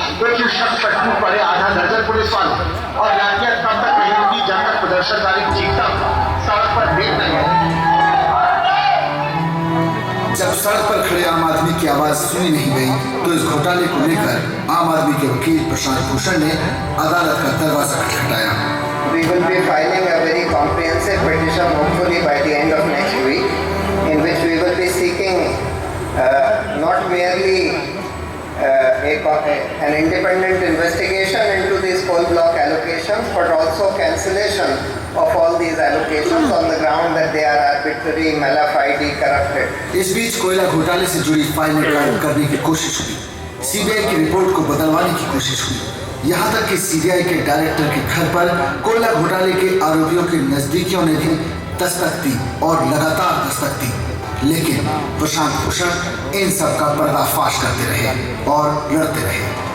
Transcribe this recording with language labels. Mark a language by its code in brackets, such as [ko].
[hi] एक ही शख्स पर टूट पड़े आधा दर्जन पुलिस वाले और लाठियां तब तक नहीं रुकी जब तक प्रदर्शनकारी चीखता सड़क पर देख नहीं गए। जब सड़क पर खड़े आम आदमी की आवाज सुनी नहीं गई तो इस घोटाले को लेकर आम आदमी के वकील प्रशांत भूषण ने अदालत का दरवाजा खटखटाया। [en] We will be filing a very comprehensive petition hopefully by the end of next week, in which we will be seeking not merely an independent investigation into these coal block allocations, but also cancellation of all these allocations on the ground that they are arbitrary, mala fide, corrupted. [hi] इस बीच कोयला घोटाले से जुड़ी फाइलें कायम करने की कोशिश हुई, सीबीआई की रिपोर्ट को बदलवाने की कोशिश हुई, यहाँ तक कि सीबीआई के डायरेक्टर के घर पर कोयला घोटाले के आरोपियों के नजदीकियों ने भी दस्तक दी और लगातार दस्तक दी, लेकिन प्रशांत भूषण इन सब का पर्दाफाश करते रहे और लड़ते रहे।